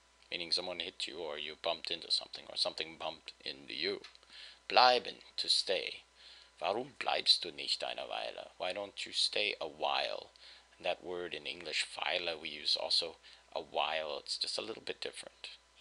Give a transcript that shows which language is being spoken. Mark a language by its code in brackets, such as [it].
[en] Meaning someone hit you or you bumped into something or something bumped into you. Bleiben, to stay. [de] Warum bleibst du nicht eine Weile? [en] Why don't you stay a while? And that word in English, Weile, we use also a while. It's just a little bit different.